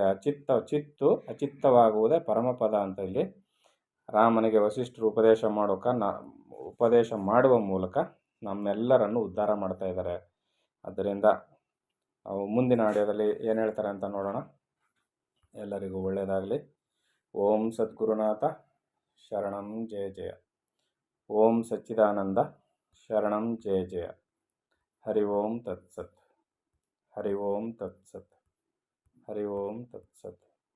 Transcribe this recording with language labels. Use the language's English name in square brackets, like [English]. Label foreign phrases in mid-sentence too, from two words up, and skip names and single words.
[Kannada] ಚಿತ್ತು ಅಚಿತ್ತವಾಗುವುದೇ ಪರಮಪದ ಅಂತ ಇಲ್ಲಿ ರಾಮನಿಗೆ ವಸಿಷ್ಠರು ಉಪದೇಶ ಮಾಡುವ ಮೂಲಕ ನಮ್ಮೆಲ್ಲರನ್ನು ಉದ್ಧಾರ ಮಾಡ್ತಾ ಇದ್ದಾರೆ. ಆದ್ದರಿಂದ ಮುಂದಿನ ಆಡಿಯೋದಲ್ಲಿ ಏನು ಹೇಳ್ತಾರೆ ಅಂತ ನೋಡೋಣ. ಎಲ್ಲರಿಗೂ ಒಳ್ಳೆಯದಾಗಲಿ. [Sanskrit] ಓಂ ಸದ್ಗುರುನಾಥ ಶರಣಂ ಜಯ ಜಯ. ಓಂ ಸಚ್ಚಿದಾನಂದ ಶರಣಂ ಜಯ ಜಯ. ಹರಿ ಓಂ ತತ್ಸತ್. ಹರಿ ಓಂ ತತ್ಸತ್. ಹರಿ ಓಂ ತತ್ಸತ್.